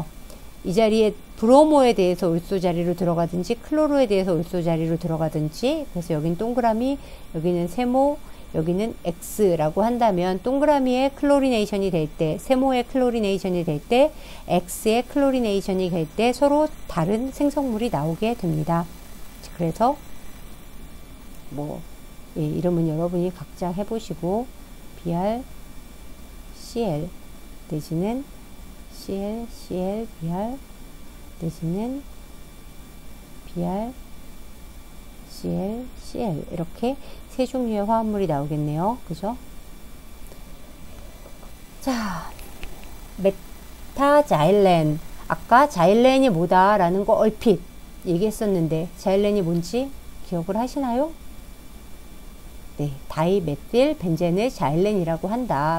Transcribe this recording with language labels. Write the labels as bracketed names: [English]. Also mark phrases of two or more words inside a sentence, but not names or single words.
[Korean] 이 자리에 브로모에 대해서 올소 자리로 들어가든지 클로로에 대해서 올소 자리로 들어가든지 그래서 여긴 동그라미, 여기는 세모, 여기는 X라고 한다면 동그라미의 클로리네이션이 될 때, 세모의 클로리네이션이 될 때, X의 클로리네이션이 될 때 서로 다른 생성물이 나오게 됩니다. 그래서 이름은 여러분이 각자 해보시고 Br, Cl 내지는 Cl, Cl, Br 내지는 Br, Cl, Cl 이렇게 세 종류의 화합물이 나오겠네요. 그죠? 자, 메타자일렌. 아까 자일렌이 뭐다라는 거 얼핏 얘기했었는데 자일렌이 뭔지 기억을 하시나요? 네, 다이메틸 벤젠을 자일렌이라고 한다.